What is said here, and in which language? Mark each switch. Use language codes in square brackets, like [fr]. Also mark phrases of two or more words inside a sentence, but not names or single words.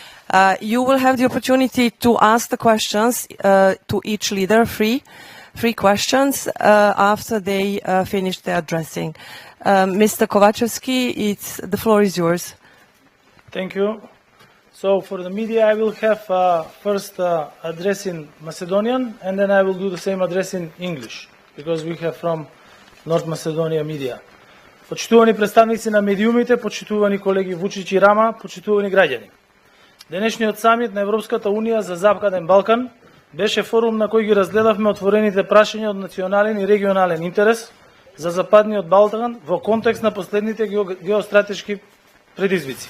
[en] You will have the opportunity to ask the questions to each leader, three questions, after they finish their addressing. Mr. Kovačevski, the floor is yours. Thank you. So for the media, I will have first address in Macedonian, and then I will do the same address in English, because we have from North Macedonia media. [mk] Почитувани представници на медиумите, почитувани колеги Vučić и Рама, почитувани граѓани. Денешниот самит на Европската Унија за Западен Балкан беше форум на кој ги разгледавме отворените прашања од национален и регионален интерес за Западниот Балкан во контекст на последните геостратешки предизвици.